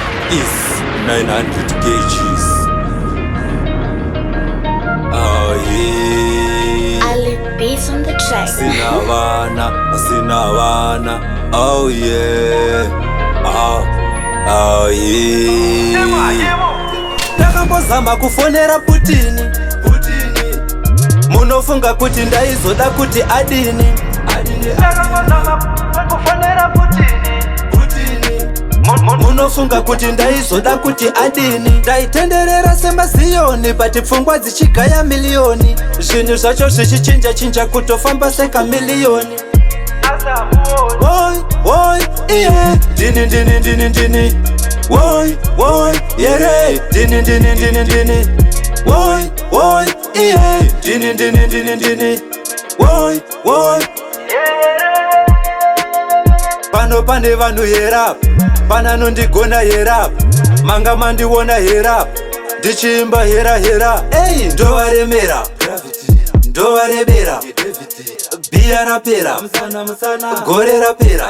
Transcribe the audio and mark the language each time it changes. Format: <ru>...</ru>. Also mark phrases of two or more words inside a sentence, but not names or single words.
<en>Is nine hundred K Gs. Oh, yeah. Ali Beats on the track.</en> <sn>Sina vana, sina vana.</sn> <en>Oh, yeah. Oh, oh, yeah.</en> <sn>Ndakambozama kufonera Putini, Putini. Munofunga kuti ndaizoda kuti adini? Adini, adini. Ndakambozama kufonera Putini, Putini. Mu-, mu-, munofunga kuti ndaizoda kuti adini? Ndaitenderera semaziyoni, but pfungwa dzichigaya miliyoni. Zvinhu zvacho zvichinja chinja kutofamba seka miliyoni. Woi, woi, iye. Dini, dini, dini, dini. Woi, woi, yere. Dini, dini, dini, dini. Woi, woi, iye. Dini, dini, dini, dini. Woi, woi. Pano pane vanhu yera, pana nondigona yera, manga mandiona yera, ndichimba hera hera. Ei, ndovaremera, ndovarebera, bhiya rapera, gore rapera.</sn>